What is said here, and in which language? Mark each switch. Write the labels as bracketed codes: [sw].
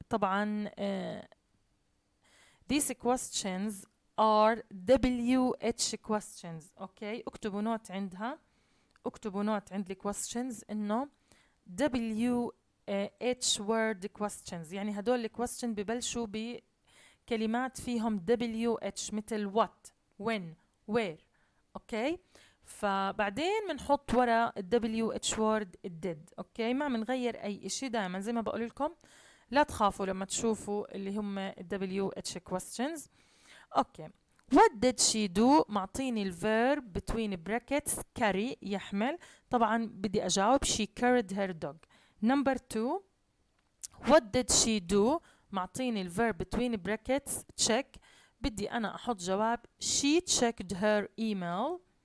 [en] طبعا these questions are WH questions. [ar] اوكي. اكتبوا نوت عندها، اكتبوا نوت عند questions انه [en] WH word questions، [ar] يعني هدول الquestion ببلشوا بكلمات فيهم WH مثل [en] what, when, where. [ar] اوكي. فبعدين بنحط ورا WH word did. اوكي. ما بنغير اي اشي. دائما زي ما بقول لكم لا تخافوا لما تشوفوا اللي هم WH questions. اوكي. [en] What did she do؟ [ar] معطيني الفيرب [en] between brackets carry [ar] يحمل. طبعا بدي أجاوب [en] she carried her dog. Number 2. What did she do؟ [ar] معطيني الفيرب [en] between brackets check. [ar] بدي أنا أحط جواب [en] she checked her email.